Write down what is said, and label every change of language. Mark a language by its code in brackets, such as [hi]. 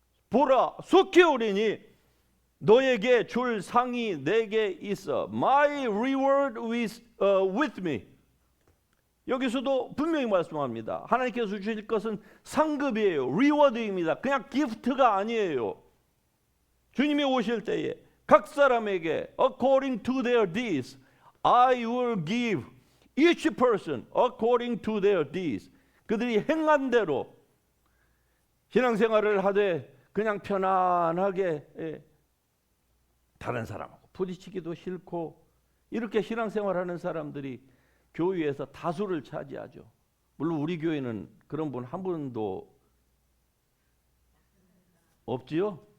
[ko] 보라 속히 오리니 너에게 줄 상이 내게 있어. [en] My reward is with me. [ko] 여기서도 분명히 말씀합니다. 하나님께서 주실 것은 상급이에요. 리워드입니다. 그냥 기프트가 아니에요. 주님이 오실 때에 각 사람에게 [en] according to their deeds I will give each person according to their deeds. [ko] 그들이 행한 대로 신앙생활을 하되 그냥 편안하게 다른 사람하고 부딪히기도 싫고 이렇게 신앙생활하는 사람들이 교회에서 다수를 차지하죠. 물론 우리 교회는 그런 분 한 분도 없지요?